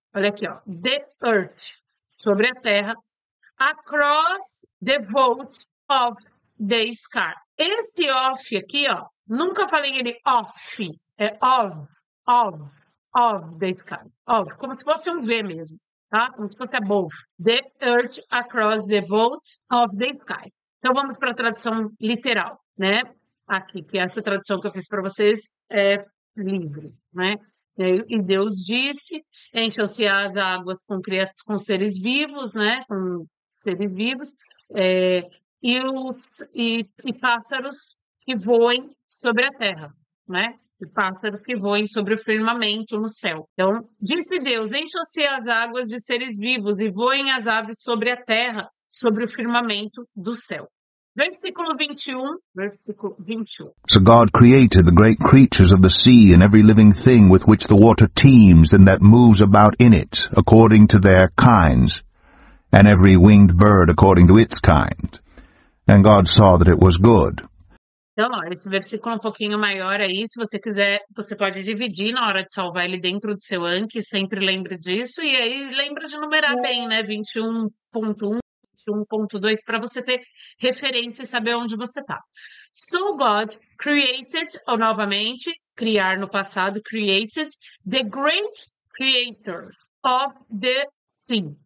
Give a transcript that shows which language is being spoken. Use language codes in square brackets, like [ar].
[pt] Olha aqui, ó, [en] the earth, [pt] sobre a terra, [en] across the vault of the sky. [pt] Esse off aqui, ó, nunca falei ele off, é [en] of the sky. [pt] Of, como se fosse um V mesmo, tá? Como se fosse above. [en] The earth across the vault of the sky. [pt] Então vamos para a tradução literal, né? Aqui, que essa tradução que eu fiz para vocês é livre, né? E Deus disse, encham-se as águas com seres vivos, né? Com seres vivos, e pássaros que voem sobre a terra, né? E pássaros que voem sobre o firmamento no céu. Então, disse Deus, encham-se as águas de seres vivos e voem as aves sobre a terra, sobre o firmamento do céu. Versículo 21. [en] So God created the great creatures of the sea and every living thing with which the water teems and that moves about in it, according to their kinds, and every winged bird according to its kind. And God saw that it was good. [pt] Então, ó, esse versículo é um pouquinho maior aí, se você quiser, você pode dividir na hora de salvar ele dentro do seu Anki, sempre lembre disso, e aí lembra de numerar bem, né, 21.1, 21.2, para você ter referência e saber onde você está. [en] So God created, [pt] ou novamente, criar no passado, [en] created the great creators of the sea.